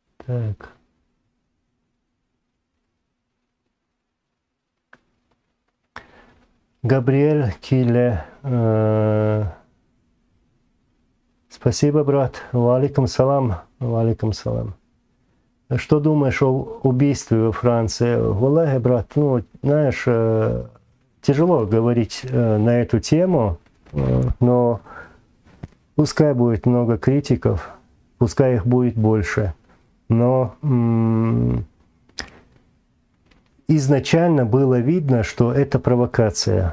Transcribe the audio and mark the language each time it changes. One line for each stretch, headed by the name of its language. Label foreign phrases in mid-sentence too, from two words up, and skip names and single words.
Russian: Так. Габриэль Киле. Спасибо, брат.
Arabic: وعليكم السلام وعليكم السلام.
Russian: Что думаешь о убийстве во Франции? Валлахи, брат, ну, знаешь, тяжело говорить на эту тему, но пускай будет много критиков, пускай их будет больше. Но изначально было видно, что это провокация.